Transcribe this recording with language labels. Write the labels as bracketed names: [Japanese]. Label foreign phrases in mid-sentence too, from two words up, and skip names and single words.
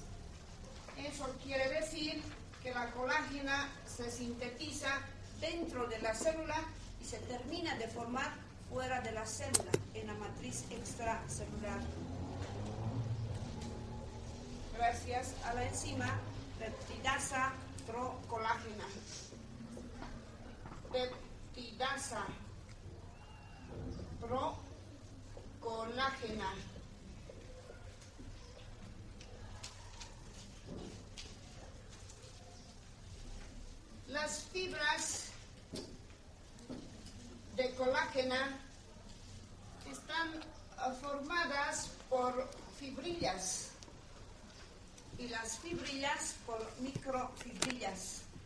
[Spanish] Eso quiere decir que la colágena se sintetiza dentro de la célula y se termina de formar fuera de la célula. en la matriz extracelular, gracias a la enzima peptidasa procolágena. Peptidasa procolágena. Las fibras de colágena están formadas por fibrillas y las fibrillas por microfibrillas.